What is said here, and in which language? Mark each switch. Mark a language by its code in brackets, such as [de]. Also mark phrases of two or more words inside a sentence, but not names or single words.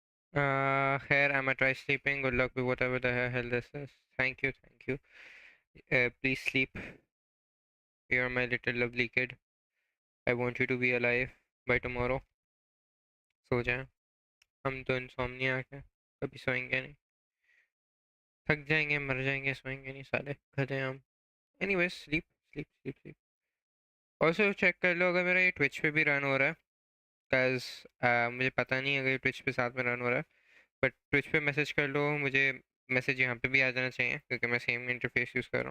[en] Here, I'ma try sleeping. Good luck with whatever the hell this is. Thank you, thank you. Please sleep. You're my little lovely kid. I want you to be alive by tomorrow. [hi] सो जाएं. हम तो इंसोम्नियाक हैं. कभी सोएंगे नहीं. थक जाएंगे, मर जाएंगे, सोएंगे नहीं साले गधे हम. [en] Anyways, sleep, sleep, sleep, sleep. [hi] Also चेक कर लो अगर मेरा ये ट्विच पे भी रन हो रहा है. Cause मुझे पता नहीं अगर ये ट्विच पे साथ में रन हो रहा है. बट ट्विच पे मैसेज कर लो मुझे. मैसेज यहाँ पे भी आ जाना चाहिए क्योंकि मैं [en] same interface use [hi] कर रहा हूँ.